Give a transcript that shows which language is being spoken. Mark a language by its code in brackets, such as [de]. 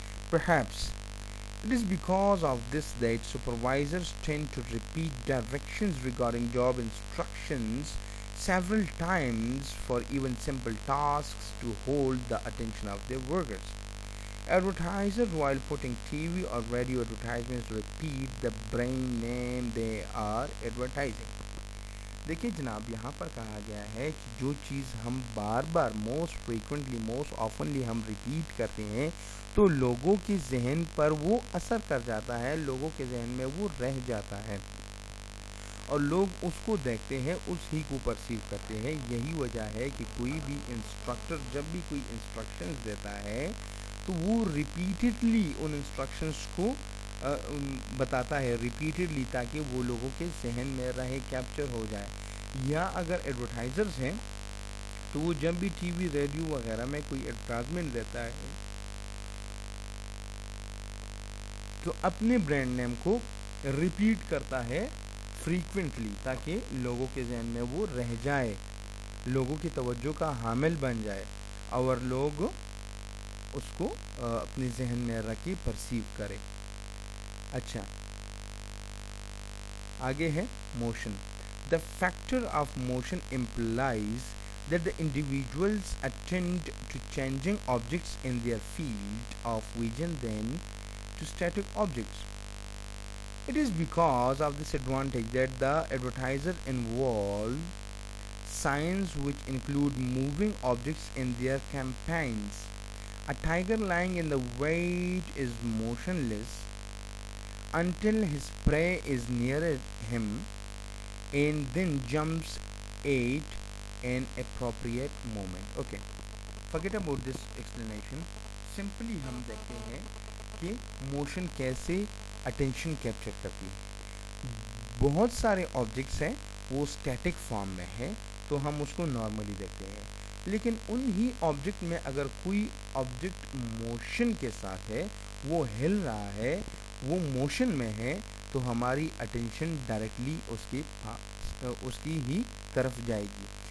[en] Perhaps it is because of this that supervisors tend to repeat directions regarding job instructions several times for even simple tasks to hold the attention of their workers. Advertisers, while putting TV or radio advertisements, repeat the brand name they are advertising. [ur] دیکھیں جناب, یہاں پر کہا گیا ہے کہ جو چیز ہم بار بار موسٹ فریکوینٹلی موسٹ آفنلی ہم ریپیٹ کرتے ہیں تو لوگوں کے ذہن پر وہ اثر کر جاتا ہے, لوگوں کے ذہن میں وہ رہ جاتا ہے اور لوگ اس کو دیکھتے ہیں, اس ہی کو پرسیو کرتے ہیں. یہی وجہ ہے کہ کوئی بھی انسٹرکٹر جب بھی کوئی انسٹرکشنز دیتا ہے تو وہ ریپیٹڈلی ان انسٹرکشنز کو بتاتا ہے ریپیٹڈلی, تاکہ وہ لوگوں کے ذہن میں رہے, کیپچر ہو جائے. یا اگر ایڈورٹائزرز ہیں تو وہ جب بھی ٹی وی ریڈیو وغیرہ میں کوئی ایڈورٹائزمنٹ دیتا ہے تو اپنے برانڈ نیم کو ریپیٹ کرتا ہے فریکوینٹلی, تاکہ لوگوں کے ذہن میں وہ رہ جائے, لوگوں کی توجہ کا حامل بن جائے اور لوگ اس کو اپنے ذہن میں رکھ کے پرسیو کرے. اچھا, آگے ہے motion. [en] The factor of motion implies that the individuals attend to changing objects in their field of vision than to static objects. It is because of this advantage that the advertiser involve signs which include moving objects in their campaigns. A tiger lying in the wait is motionless until his prey is near him and then jumps at an appropriate moment. Okay, forget about this explanation. [ur] Simply ہم دیکھتے ہیں کہ motion کیسے attention capture کرتی ہے. بہت سارے objects ہیں وہ اسٹیٹک فارم میں ہے تو ہم اس کو نارملی دیکھتے ہیں, لیکن انہی آبجیکٹ میں اگر کوئی آبجیکٹ موشن کے ساتھ ہے, وہ ہل رہا ہے, وہ موشن میں ہے, تو ہماری اٹینشن ڈائریکٹلی اس کی ہی طرف جائے گی.